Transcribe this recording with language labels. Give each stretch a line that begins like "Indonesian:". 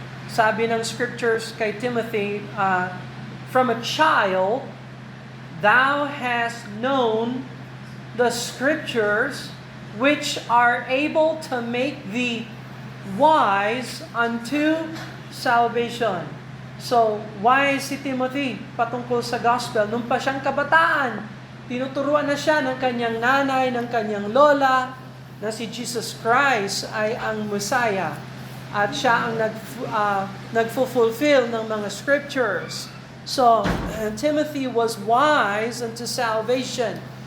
Filipino: Sabi ng scriptures kay Timothy,
English: from a child, thou hast known the scriptures which are able to make thee wise unto salvation.
Filipino: So, wise si Timothy patungkol sa gospel. Nung pa siyang kabataan, tinuturuan na siya ng kanyang nanay, ng kanyang lola, na si Jesus Christ ay ang Messiah. At siya ang nagfulfill ng mga scriptures.
English: So, Timothy was wise unto salvation.